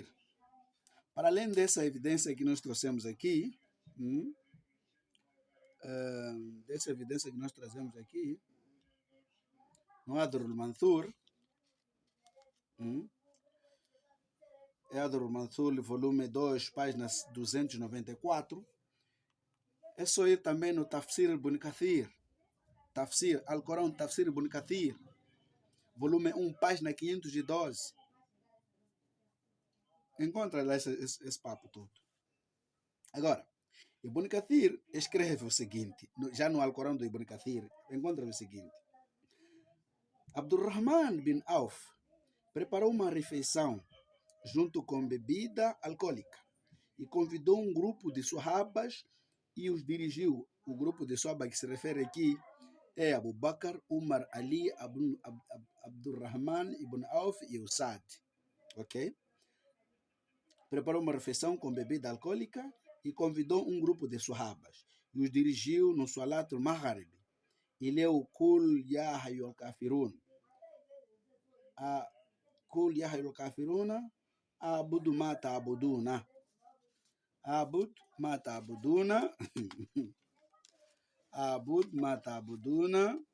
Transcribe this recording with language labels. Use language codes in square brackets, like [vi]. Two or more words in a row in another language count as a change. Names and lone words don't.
[pt] Para além dessa evidência que nós trouxemos aqui, dessa evidência que nós trazemos aqui, no Adrul Manthur, Adrul Manthur, volume 2, página 294, é só ir também no Tafsir Ibn Kathir, Alcorão Tafsir Ibn Kathir, volume 1, página 512. Encontra lá esse papo todo. Agora, Ibn Kathir escreve o seguinte, já no Alcorão do Ibn Kathir, encontra o seguinte: Abdurrahman bin Auf preparou uma refeição junto com bebida alcoólica e convidou um grupo de Sahabas e os dirigiu. O grupo de Sahabas que se refere aqui é Abu Bakr, Umar, Ali, Abdurrahman ibn Auf e o Saad. Ok? Preparou uma refeição com bebida alcoólica e convidou um grupo de Sahabas e os dirigiu no [ar] صلاة المغرب [pt] e leu [ar] قل يا أيها الكافرون. قل يا أيها الكافرون أعبد ما تعبدون. أعبد ما تعبدون. أعبد ما تعبدون.